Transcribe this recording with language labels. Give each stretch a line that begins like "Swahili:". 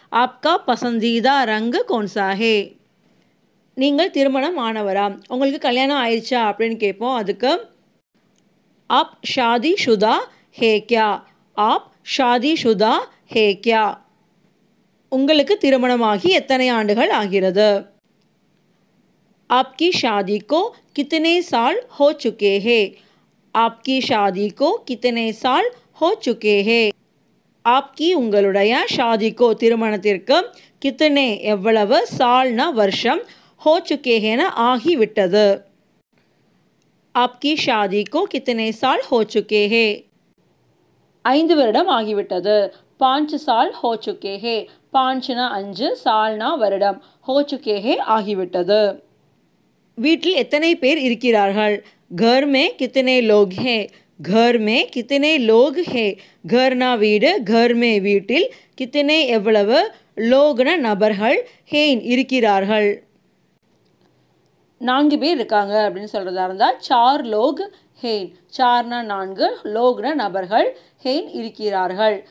Hindi: ஆப்கா பசந்தீதா ரங்கு கௌன்சா ஹே.
Tamil: நீங்கள் திருமணம் ஆனவரா, உங்களுக்கு கல்யாணம் ஆயிடுச்சா அப்படின்னு கேட்போம்.
Hindi: அதுக்கு ஆப் ஷாதி ஷுதா ஹே கியா. ஆப் ஷாதி ஷுதா ஹே கியா.
Tamil: உங்களுக்கு திருமணமாகி எத்தனை ஆண்டுகள் ஆகிறது.
Hindi: आपकी शादी को कितने साल हो चुके हैं. आपकी शादी को कितने साल हो चुके हैं.
Tamil: आपकी உங்களுடைய, ஷாதிக்கோ திருமணத்திற்கு, கித்தனே எவ்வளவு, சால்னா வருஷம், ஹோ சுக்கே ஹேனா ஆகிவிட்டது.
Hindi: आपकी शादी को कितने साल हो चुके हैं.
Tamil: 5 வருடம் ஆகிவிட்டது.
Hindi: 5 साल हो चुके हैं.
Tamil: 5னா 5, சால்னா வருடம், हो चुके हैं ஆகிவிட்டது. வீட்டில் எத்தனை பேர் இருக்கிறார்கள்,
Hindi: घर में कितने लोग हैं. घर में कितने लोग हैं.
Tamil: घरனா வீடு, घर में வீட்டில், कितने எவ்வளவு, லோக்னா நபர்கள், ஹேன் இருக்கிறார்கள். 4 பேர் இருக்காங்க அப்படின்னு சொல்கிறதா இருந்தால்
Hindi: 4 லோக் ஹேன்.
Tamil: 4னா 4, லோக்னா நபர்கள், ஹேன் இருக்கிறார்கள்.